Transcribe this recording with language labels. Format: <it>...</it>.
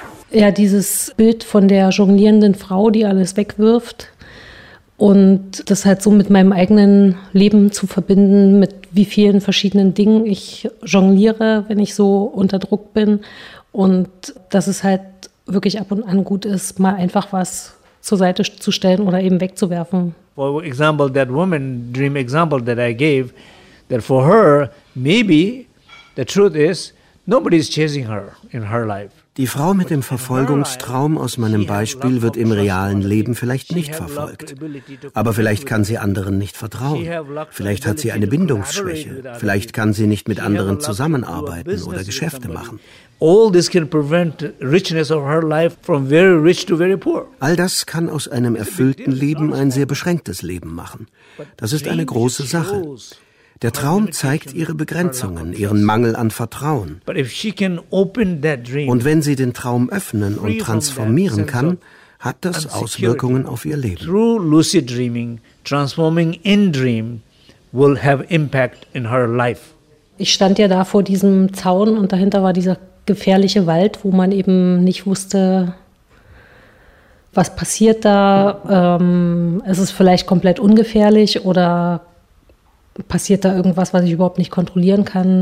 <de>Ja, dieses Bild von der jonglierenden Frau, die alles wegwirft und das halt so mit meinem eigenen Leben zu verbinden, mit wie vielen verschiedenen Dingen ich jongliere, wenn ich so unter Druck bin. Und dass es halt wirklich ab und an gut ist, mal einfach was zur Seite zu stellen oder eben wegzuwerfen.</de> <en>For example, that woman dream example that I gave, that for her, maybe the truth is, nobody is chasing her in her life.</en> <de>Die Frau mit dem Verfolgungstraum aus meinem Beispiel wird im realen Leben vielleicht nicht verfolgt. Aber vielleicht kann sie anderen nicht vertrauen. Vielleicht hat sie eine Bindungsschwäche. Vielleicht kann sie nicht mit anderen zusammenarbeiten oder Geschäfte machen. All das kann aus einem erfüllten Leben ein sehr beschränktes Leben machen. Das ist eine große Sache. Der Traum zeigt ihre Begrenzungen, ihren Mangel an Vertrauen. Und wenn sie den Traum öffnen und transformieren kann, hat das Auswirkungen auf ihr Leben.</de> <en>Through lucid dreaming, transforming in dream will have impact in her life.</en> <de>Ich stand ja da vor diesem Zaun und dahinter war dieser gefährliche Wald, wo man eben nicht wusste, was passiert da. Ist es vielleicht komplett ungefährlich oder passiert da irgendwas, was ich überhaupt nicht kontrollieren kann?</de>